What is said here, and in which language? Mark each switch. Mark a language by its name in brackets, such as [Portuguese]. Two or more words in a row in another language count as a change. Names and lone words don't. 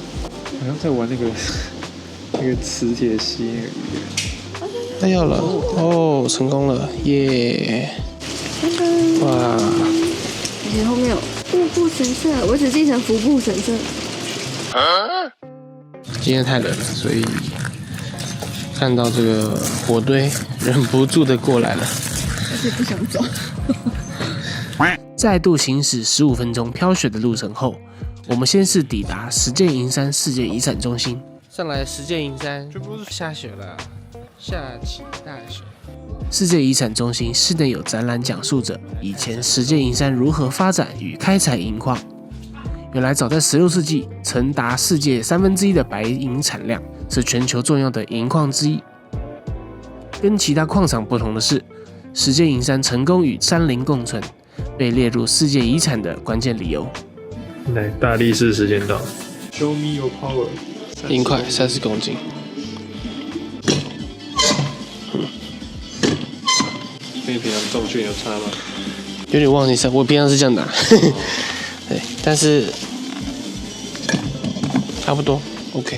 [Chinese] 好像在玩那個磁鐵吸那個魚。它要了哦，成功了，耶！哇！而且後面有物部神社，我只記成服部神社。今天太冷了，所以看到這個火堆，忍不住的過來了，而且不想走。再度行駛15分鐘飄雪的路程後，我們先是抵達石見銀山世界遺產中心。上來石見銀山，下雪了，下起大雪。世界遺產中心室內有展覽，講述着以前石見銀山如何發展與開採銀礦。原來早在16世紀，曾達世界1/3的白銀產量，是全球重要的銀礦之一。跟其他礦場不同的是，石見銀山成功與山林共存，被列入世界遺產的關鍵理由。来，大力士时间到 ， [English] Show me your power。 [Chinese] 银塊30公斤。跟平常重训有差吗？有點忘记我平常是這樣打，對，但是差不多 OK。